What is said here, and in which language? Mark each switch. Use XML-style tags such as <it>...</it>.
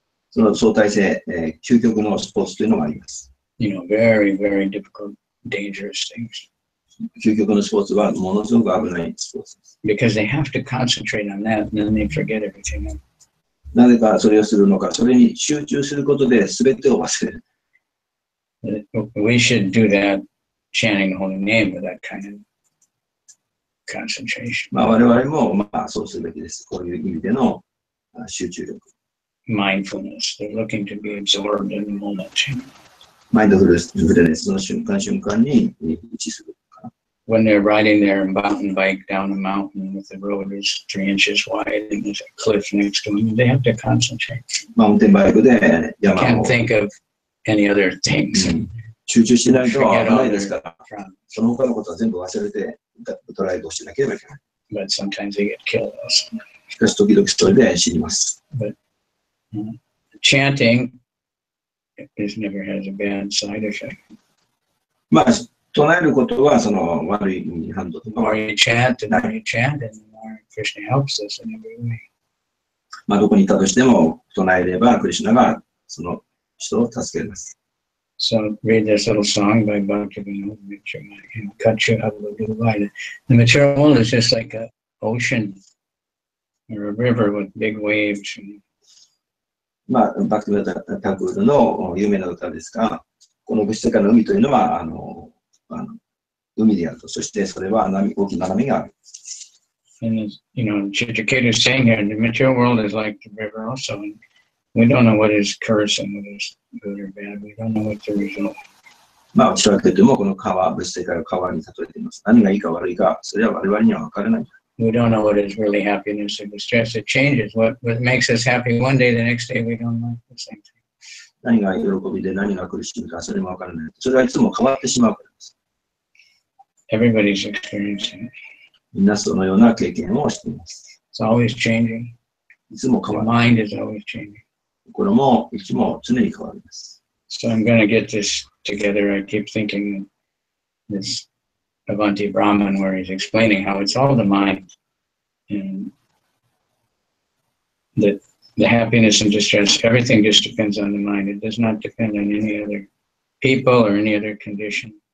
<ja>その相対性、究極のスポーツというのがあります。</ja> <en>You know, very, very difficult, dangerous things.</en> <ja>究極のスポーツはものすごく危ないスポーツです。</ja> <en>Because they have to concentrate on that and then they forget everything else.</en> <ja>なぜかそれをするのか、それに集中することで全てを忘れる。</ja> <en>We should do that, chanting the holy name with that kind of concentration.</en> <ja>まあ我々もまあそうするべきです。こういう意味での集中力。</ja> <en>Mindfulness. They're looking to be absorbed in the moment.</en> <ja>マインドフルネスの瞬間瞬間に位置する。</ja> <en>When they're riding their mountain bike down a mountain with the road is 3 inches wide and there's a cliff next to them, they have to concentrate.</en> <ja>マウンテンバイクで山を</ja> <en>Can't think of any other things.</en> <ja>集中しないと危ないですから、その他のことは全部忘れてドライブをしなければいけない。</ja> <en>But sometimes they get killed also.</en> <ja>しかし時々それで死にます。</ja> <en>But chanting is never has a bad side effect.</en> <ja>まあ唱えることはその悪い反動と</ja> <en>The</en> <ja>か</ja> <en>more you chant, and the more you chant, and the more Krishna helps us in every way.</en> <ja>まあどこにいたとしても唱えればクリシュナがその人を助けます。</ja> <en>So read this little song by Bhaktivinoda Mitra, Kachu Abhiduvai. The material world is just like an ocean or a river with big waves.</en> <ja>まあバクティメタタクールの有名な歌ですが、この物質世界の海というのは海であると、そしてそれは大きな波がある。</ja> <en>And as, you know, Chitraketu is saying here, the material world is like the river also. And we don't know what is curse and what is good or bad. We don't know what the result.</en> <ja>まあ、チラケトもこの川、物質世界を川に例えています。何がいいか悪いか、それは我々には分からない。</ja> <en>We don't know what is really happiness or distress. It changes. What makes us happy one day, the next day we don't know the same thing.</en> <ja>何が喜びで何が苦しみか、それも分からない。それはいつも変わってしまうからです。</ja> <en>Everybody's experiencing it.</en> <ja>みんなそのような経験をしています。</ja> <en>It's always changing.</en> <ja>いつも</ja> <en>The</en> <ja>変わる。</ja> <en>mind is always changing.</en> <ja>心もいつも常に変わります。</ja> <en>So I'm going to get this together. I keep thinking this Avanti Brahman where he's explaining how it's all the mind and that the happiness and distress, everything just depends on the mind. It does not depend on any other people or any other condition.</en>